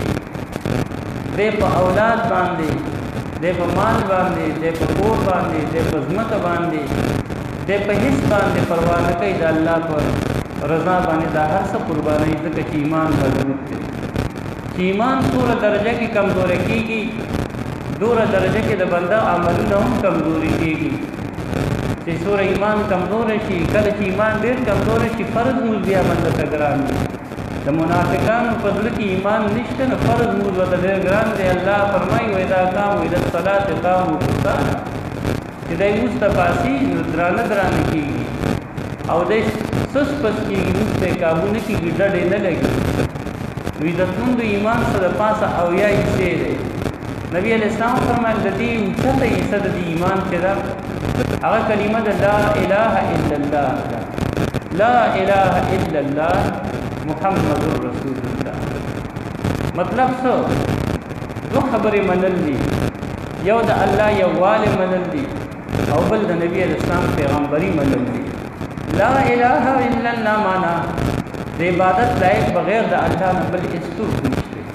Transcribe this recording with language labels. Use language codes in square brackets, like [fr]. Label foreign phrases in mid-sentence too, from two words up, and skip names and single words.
[ps] دی په اولاد باندې دی په مال باندې دی په کور باندې دی په ځمکه باندې دی په هېڅ باندې پروا نه کوي د الله په رضا باندې دا هر څه قربانوي ځکه چې ایمان مضبوط دی چې ایمان څومره درجه کې کمزوری کېږي دومره درجه کې د بنده عملونه هم کمزوري کېږي چې څومره ایمان کمزوری شي کله چې ایمان ډېر کمزوری شي فرض مونځ بیا بنده ته ګران وي د منافقانو په زړه کې ایمان نشته نو فرض مونځ ورته ډېر ګران دی الله فرمایي [ar] واذا قاموا الى الصلاه قاموا کسالى [ps] چې دی مونځ ته پاسي نو درانه کېږي او دی سس پس کېږي مونځ ته یې کابو نه کېږي ډډ یې نه لګي نو عزتمندو ایمان څه د پاسه اویا حصې دی نبی [ar] علیہ السلام [ps] فرمایل د دې اوچته حصه د ایمان چې ده هغه کلمه د [ar] لا اله الا الله [ps] ده [ar] لا اله الا الله محمد رسول الله [ps] مطلب څه دو خبرې منل دي یو د الله یووالی منل دي او بل د نبی [ar] علیہ السلام [ps] پیغمبري منل دي [ar] لا اله الا الله [ps] معنا د عبادت لایق بغیر د الله نه بل هیڅ نشته